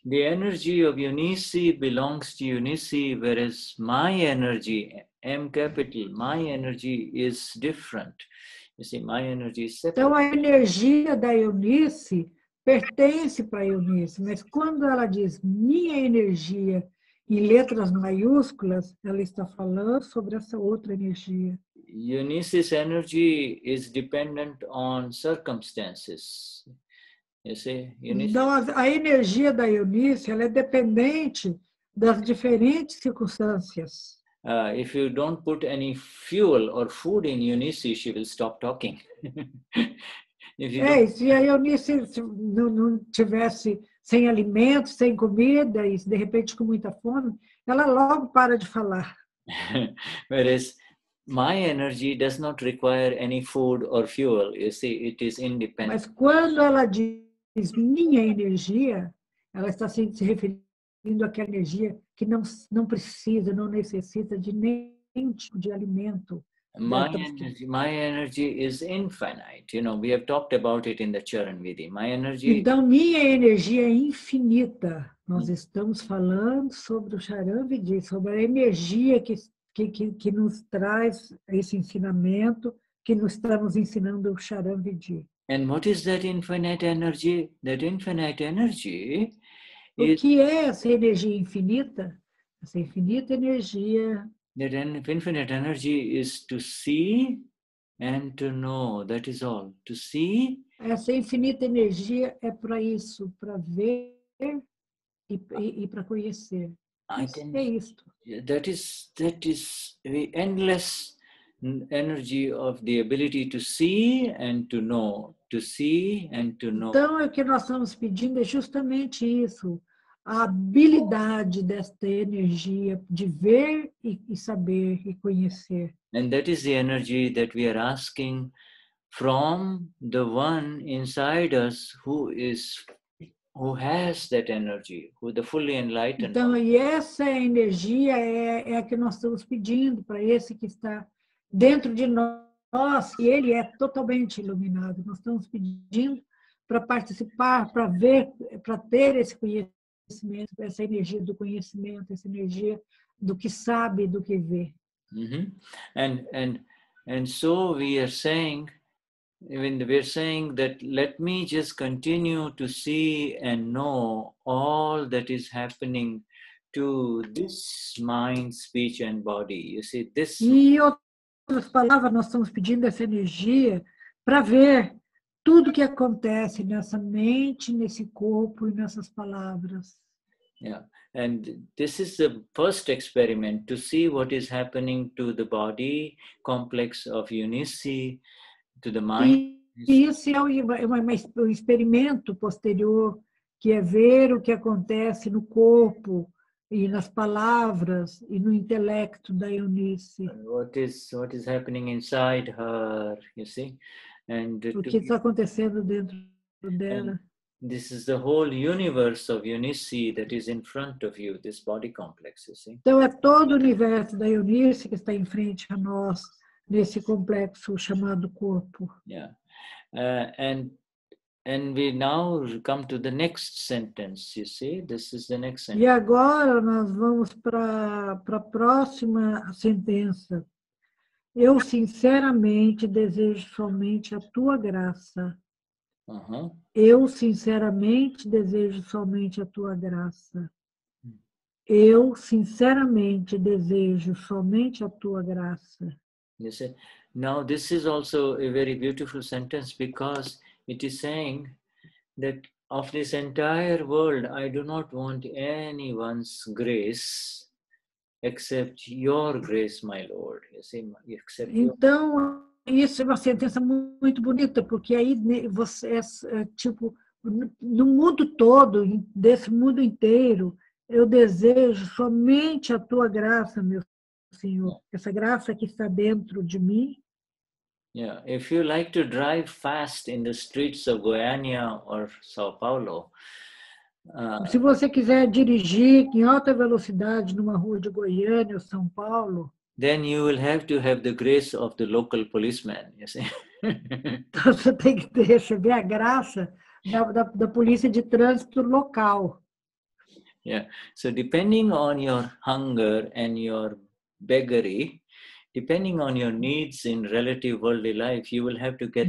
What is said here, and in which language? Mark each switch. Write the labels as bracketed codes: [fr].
[en] The energy of Eunice belongs to Eunice, whereas my energy, M capital, my energy is different. You see, my energy is separate. [pt] Então, a energia da Eunice pertence para a Eunice, mas quando ela diz minha energia em letras maiúsculas, ela está falando sobre essa outra energia. [en] Eunice's energy is dependent on circumstances. You see, [pt] Então, a energia da Eunice ela é dependente das diferentes circunstâncias. [en] If you don't put any fuel or food in Eunice, she will stop talking. If you [pt] Se a Eunice não tivesse sem alimentos, sem comida, e de repente com muita fome, ela logo para de falar. [en] Whereas my energy does not require any food or fuel. You see, it is independent. [pt] Mas quando ela diz minha energia, ela está se referindo àquela energia que não precisa, não necessita de nenhum tipo de alimento. [en] My energy is infinite. You know, we have talked about it in the Charan Vidhi. My energy. [pt] Então, minha energia é infinita. Nós estamos falando sobre o Charan Vidhi, sobre a energia que nos traz esse ensinamento, que nos está nos ensinando o Charan Vidhi. [en] And what is that infinite energy? That infinite energy [pt] O que é essa energia infinita? Essa infinita energia. [en] That infinite energy is to see and to know. That is all. To see. [pt] Essa infinita energia é para isso, para ver e para conhecer. É isto. [en] That is the endless energy of the ability to see and to know. To see and to know. [pt] Então, o que nós estamos pedindo é justamente isso. A habilidade desta energia de ver e saber e conhecer. [en] And that is the energy that we are asking from the one inside us who has that energy, who the fully enlightened. [pt] Então, e essa energia é a que nós estamos pedindo para esse que está dentro de nós, e ele é totalmente iluminado. Nós estamos pedindo para participar, para ver, para ter esse conhecimento, essa energia do conhecimento, essa energia do que sabe, do que vê. [en] And so we are saying that let me just continue to see and know all that is happening to this mind, speech and body. You see this. [pt] E outras palavras, nós estamos pedindo essa energia para ver tudo que acontece nessa mente, nesse corpo e nessas palavras. [en] Yeah, and this is the first experiment to see what is happening to the body complex of Eunice, to the mind. [pt] E isso é um experimento posterior, que é ver o que acontece no corpo e nas palavras e no intelecto da Eunice. [en] What is happening inside her, you see? And [pt] o que está acontecendo dentro dela. [en] This is the whole universe of Eunice that is in front of you, this body complex, you see? [pt] Então, é todo o universo da Eunice que está em frente a nós, nesse complexo chamado corpo. [en] Yeah. And we now come to the next sentence, you see? This is the next sentence. [pt] E agora nós vamos para a próxima sentença. Eu sinceramente desejo somente a tua graça. Eu sinceramente desejo somente a tua graça. Eu sinceramente desejo somente a tua graça. [en] You see? Now this is also a very beautiful sentence because it is saying that of this entire world, I do not want anyone's grace except your grace, my Lord. You see, except [pt] então, isso é uma sentença muito bonita, porque aí você, tipo, no mundo todo, desse mundo inteiro, eu desejo somente a tua graça, meu Senhor. Essa graça que está dentro de mim. [en] Yeah, if you like to drive fast in the streets of Goiânia or São Paulo, [pt] se você quiser dirigir em alta velocidade numa rua de Goiânia ou São Paulo, [en] then you will have to have the grace of the local policeman, you see. [pt] Então você tem que receber a graça da polícia de trânsito local. [en] Yeah. So depending on your hunger and your beggary, depending on your needs in relative worldly life, you will have to get.